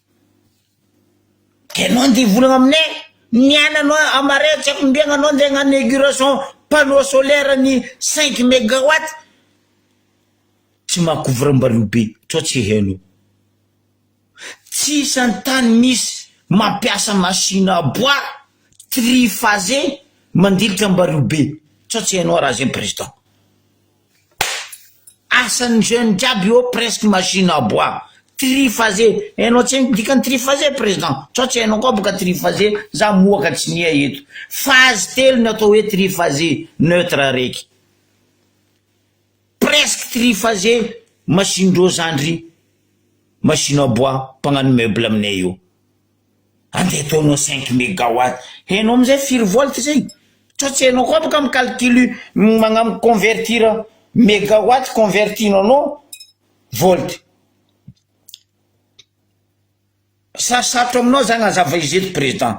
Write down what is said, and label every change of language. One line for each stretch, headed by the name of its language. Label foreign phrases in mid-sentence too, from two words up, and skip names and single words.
Malagasy: Ke anao ndeha volagna aminay niananao amare tsy haiko mbiagna anao ndeha hagnano
French: inauguration panneau solaire
Malagasy: ny 5 mégawatt tsy mahakovra ambario be. Tsao tsy hainao tsy santany misy mampiasa
French: machine à bois triphasé
Malagasy: mandilitra ambario be. Tsao tsy hainao raha zay président. Asan'ny jeune jiaby io
French: presque machine à bois triphasé.
Malagasy: Hainao tsy dikany
French: triphasé président.
Malagasy: Tsao tsy hainao koa boka triphasé za mohaka tsy nia eto. Phase telo ny atao hoe
French: triphasé neutre
Malagasy: raiky.
French: Presque triphasé machine dosandry machine à bois
Malagasy: mpagnano meuble aminay io. Andeha ataonao 5 mégawatt. Hainao amizay firy volt zay. Tsao tsy hainao koa boka micalcule magnano
French: convertir mégawatt
Malagasy: convertinao anao volt. Sarotro aminao zany azava izy président.